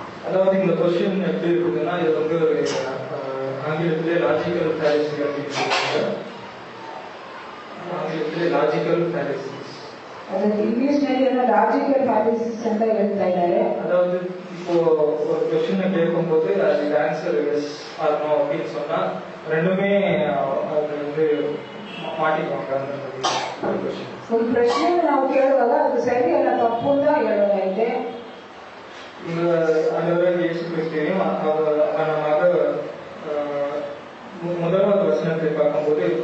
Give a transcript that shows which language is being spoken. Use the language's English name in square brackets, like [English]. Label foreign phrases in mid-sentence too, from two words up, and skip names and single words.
[Tamil] அதாவது இந்த கொஸ்டின் எப்படி இருக்குதுன்னா இது வந்து ஒரு ஆங்கிலத்திலே [English] logical fallacy [Tamil] அப்படின்னு சொல்லுவாங்க. [English] ஆங்கிலத்திலே logical fallacies. [Tamil] அது இங்கிலீஷ்ல [English] logical fallacies [Kannada] ಅಂತ ಹೇಳ್ತಾ ಇದ್ದಾರೆ. [Tamil] அதாவது இப்போ ஒரு கொஸ்டினை கேட்கும்போது அதுக்கு [English] answer yes or no [Tamil] அப்படின்னு சொன்னா ரெண்டுமே அது வந்து மாட்டிக்குவாங்க. அந்த கொஸ்டின் [Kannada] ಒಂದು ಪ್ರಶ್ನೆಯನ್ನು ನಾವು ಕೇಳುವಾಗ ಅದು ಸರಿ ಅಲ್ಲ ತಪ್ಪು ಅಂತ ಹೇಳೋದೈತೆ. [Tamil] ಈಗ ஆண்டவராக இயேசு கிறிஸ்துவையும் அவனமாக முதலாவது வசனத்தை பார்க்கும்போது